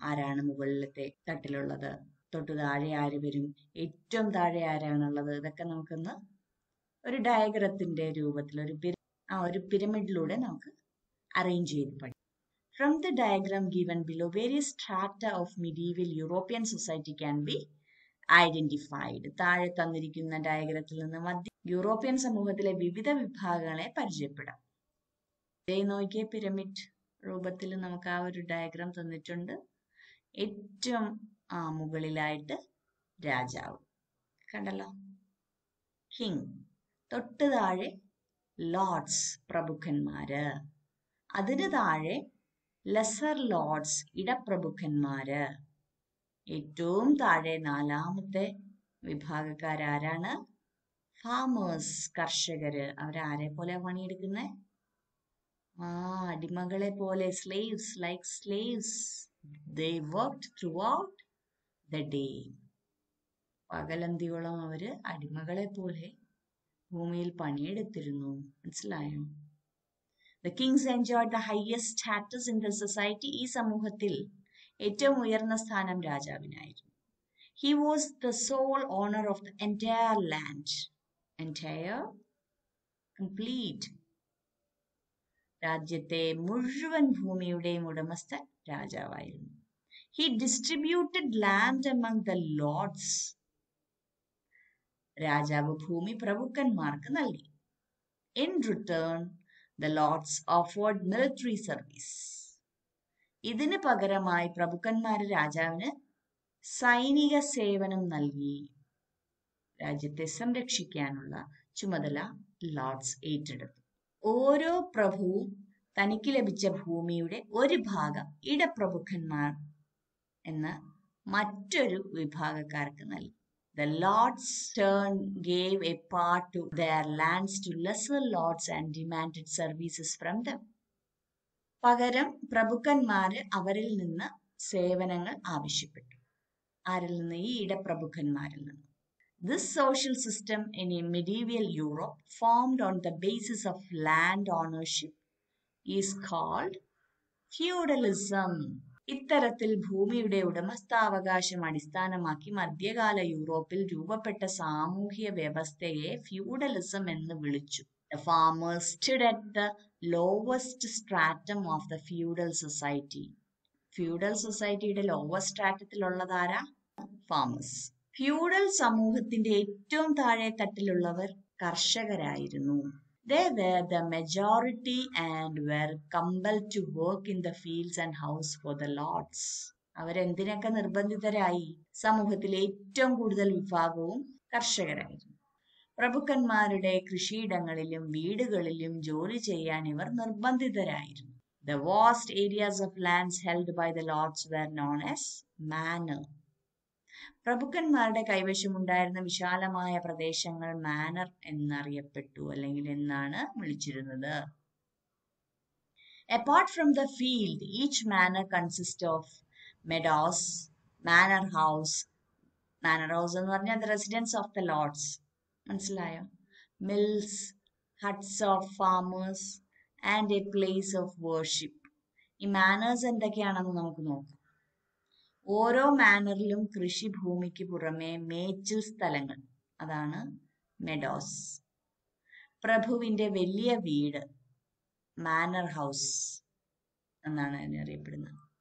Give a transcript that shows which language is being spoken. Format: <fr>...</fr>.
<ml>ആരാണ് മുകളിലത്തെ തട്ടിലുള്ളത്, തൊട്ടു താഴെ ആര് വരും, ഏറ്റവും താഴെ ആരാണുള്ളത്, ഇതൊക്കെ നമുക്കൊന്ന് ഒരു ഡയഗ്രത്തിന്റെ രൂപത്തിൽ ഒരു പിരമിഡിലൂടെ നമുക്ക് അറേഞ്ച് ചെയ്ത് പഠിക്കാം.</ml> <en>From the diagram given below, various strata of medieval European society can be identified.</en> <ml>താഴെ തന്നിരിക്കുന്ന ഡയഗ്രത്തിൽ നിന്ന് യൂറോപ്യൻ സമൂഹത്തിലെ വിവിധ വിഭാഗങ്ങളെ പരിചയപ്പെടാം. നോക്കിയ പിരമിഡ് രൂപത്തിൽ നമുക്ക് ആ ഒരു ഡയഗ്രാം തന്നിട്ടുണ്ട്. ഏറ്റവും മുകളിലായിട്ട് രാജാവ് കണ്ടല്ലോ, കിങ്. തൊട്ട് താഴെ ലോർഡ്സ്, പ്രഭുക്കന്മാര്. അതിന് താഴെ ലെസർ ലോർഡ്സ്, ഇടപ്രഭുക്കന്മാര്. ഏറ്റവും താഴെ നാലാമത്തെ വിഭാഗക്കാരാരാണ്? ഫാമേഴ്സ്, കർഷകര്. അവരാരെ പോലെ പണിയെടുക്കുന്നേ? അടിമകളെ പോലെ,</ml> <en>slaves, like slaves. They worked throughout the day.</en> <ml>പകലന്തിയോളം അവര് അടിമകളെ പോലെ ഭൂമിയിൽ പണിയെടുത്തിരുന്നു. മനസ്സിലായോ?</ml> <en>The kings enjoyed the highest status in the society.</en> <ml>ഈ സമൂഹത്തിൽ ഏറ്റവും ഉയർന്ന സ്ഥാനം രാജാവിനായിരുന്നു.</ml> <en>He was the sole owner of the entire land. Entire, complete.</en> <ml>രാജ്യത്തെ മുഴുവൻ ഭൂമിയുടെയും ഉടമസ്ഥൻ രാജാവായിരുന്നു.</ml> <en>He distributed land among the lords.</en> <ml>രാജാവ് ഭൂമി പ്രഭുക്കന്മാർക്ക് നൽകി.</ml> <en>In return, the lords offered military service.</en> <ml>ഇതിന് പകരമായി പ്രഭുക്കന്മാർ രാജാവിന് സൈനിക സേവനം നൽകി. രാജ്യത്തെ സംരക്ഷിക്കാനുള്ള ചുമതല ലോർഡ്സ് ഏറ്റെടുത്തു. ഓരോ പ്രഭുവും തനിക്ക് ലഭിച്ച ഭൂമിയുടെ ഒരു ഭാഗം ഇടപ്രഭുക്കന്മാർ എന്ന മറ്റൊരു വിഭാഗക്കാർക്ക് നൽകി.</ml> <en>The lords turn gave a part to their lands to lesser lords and demanded services from them.</en> <ml>പകരം പ്രഭുക്കന്മാര് അവരിൽ നിന്ന് സേവനങ്ങൾ ആവശ്യപ്പെട്ടു. ആരിൽ നിന്ന്? ഈ ഇടപ്രഭുക്കന്മാരിൽ നിന്ന്.</ml> <en>This social system in a medieval Europe, formed on the basis of land ownership, is called feudalism.</en> <ml>ഇത്തരത്തിൽ ഭൂമിയുടെ ഉടമസ്ഥാവകാശം അടിസ്ഥാനമാക്കി മധ്യകാല യൂറോപ്പിൽ രൂപപ്പെട്ട സാമൂഹ്യ വ്യവസ്ഥയെ ഫ്യൂഡലിസം എന്ന് വിളിച്ചു.</ml> <en>The farmers stood at the lowest stratum of the feudal society.</en> <ml>Feudal സൊസൈറ്റിയുടെ ലോവസ്റ്റ് സ്ട്രാറ്റത്തിലുള്ളതാരാ? ഫാമേഴ്സ്. ഫ്യൂഡൽ സമൂഹത്തിന്റെ ഏറ്റവും താഴെ തട്ടിലുള്ളവർ കർഷകരായിരുന്നു.</ml> <en>They were the majority and were compelled to work in the fields and house for the lords.</en> <ml>അവരെന്തിനൊക്കെ നിർബന്ധിതരായി? സമൂഹത്തിലെ ഏറ്റവും കൂടുതൽ വിഭാഗവും കർഷകരായിരുന്നു. പ്രഭുക്കന്മാരുടെ കൃഷിയിടങ്ങളിലും വീടുകളിലും ജോലി ചെയ്യാൻ ഇവർ നിർബന്ധിതരായിരുന്നു.</ml> <en>The vast areas of lands held by the lords were known as manor.</en> <ml>പ്രഭുക്കന്മാരുടെ കൈവശമുണ്ടായിരുന്ന വിശാലമായ പ്രദേശങ്ങൾ മാനർ എന്നറിയപ്പെട്ടു, അല്ലെങ്കിൽ എന്നാണ് വിളിച്ചിരുന്നത്.</ml> <en>Apart from the field, each manor consists of meadows, manor house</en> <ml>എന്ന് പറഞ്ഞാൽ</ml> <en>the residence of the lords.</en> <ml>മനസ്സിലായോ?</ml> <en>Mills, huts of farmers and a place of worship.</en> <ml>ഈ manners എന്തൊക്കെയാണെന്ന് നമുക്ക് നോക്കാം. ഓരോ മാനറിലും കൃഷിഭൂമിക്ക് പുറമെ മേച്ചിൽ സ്ഥലങ്ങൾ, അതാണ് മെഡോസ്. പ്രഭുവിന്റെ വലിയ വീട് മാനർ ഹൗസ് എന്നാണ് അതിനറിയപ്പെടുന്നത്.</ml>